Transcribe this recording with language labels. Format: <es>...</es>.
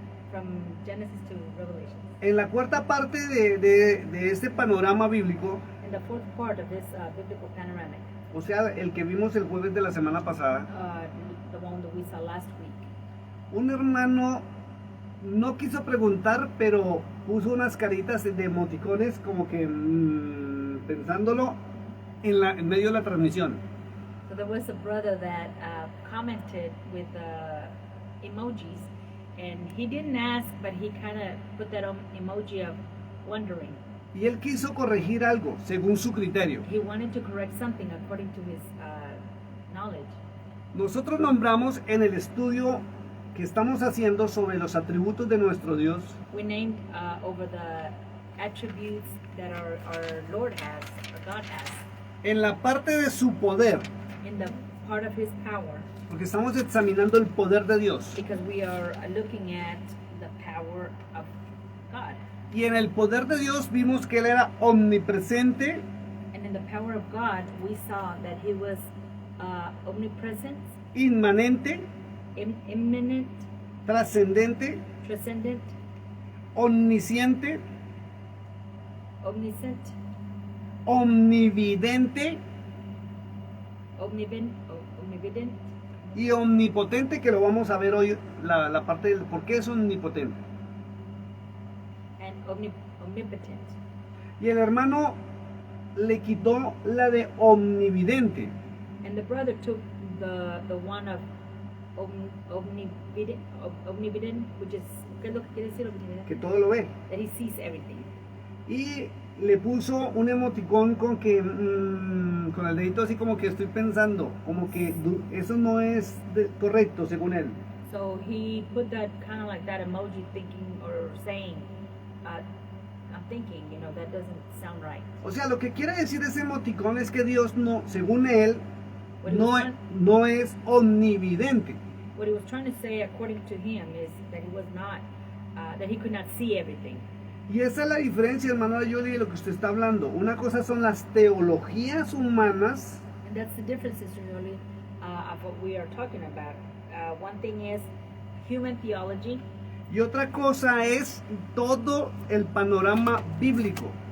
<en>From Genesis to Revelation.</en> <es>En la cuarta parte de este panorama bíblico,</es> <en>In the fourth part of this biblical panoramic,</en> <es>o sea, el que vimos el jueves de la semana pasada,</es> <en>the one that we saw last week,</en> <es>un hermano no quiso preguntar, pero puso unas caritas de emoticones como que pensándolo en medio de la transmisión.</es> <en>so there was a brother that commented with emojis, and he didn't ask, but he kind of put that emoji of wondering.</en> <es>Y él quiso corregir algo según su criterio.</es> <en>He wanted to correct something according to his knowledge.</en> <es>Nosotros nombramos en el estudio que estamos haciendo sobre los atributos de nuestro Dios,</es> <en>We named over the attributes that our Lord has, or God has,</en> <es>en la parte de su poder,</es> <en>in the part of his power,</en> <es>porque estamos examinando el poder de Dios.</es> <en>because we are looking at the power of God.</en> <es>Y en el poder de Dios vimos que Él era omnipresente,</es> <en>And in the power of God, we saw that he was omnipresent,</en> <es>inmanente,</es> <en>immanent,</en> <es>trascendente,</es> <en>transcendent,</en> <es>omnisciente,</es> <en>omniscient,</en> <es>omnividente</es> <en>omnivident,</en> <es>y omnipotente, que lo vamos a ver hoy, la parte del por qué es omnipotente.</es> <en>and omnipotent.</en> <es>Y el hermano le quitó la de omnividente,</es> <en>And the brother took the one of omnivident, which is,</en> <es>¿qué es lo que quiere decir</es> <en>omnivident?</en> <es>que todo lo ve,</es> <en>That he sees everything.</en> <es>y le puso un emoticón con que con el dedito así como que estoy pensando, como que eso no es correcto según él.</es> <en>So he put that kind of like that emoji, thinking or saying, I'm thinking, that doesn't sound right.</en> <es>O sea, lo que quiere decir ese emoticón es que Dios no, según él,</es> <en>What he</en> <es>no,</es> <en>was trying-</en> <es>no es omnividente.</es> <en>What he was trying to say, according to him, is that he was not, that he could not see everything.</en> <es>Y esa es la diferencia, hermano Jolie, de lo que usted está hablando. Una cosa son las teologías humanas</es> <en>And that's the difference, Sister Jolie, of what we are talking about. One thing is human theology,</en> <es>y otra cosa es todo el panorama bíblico.</es>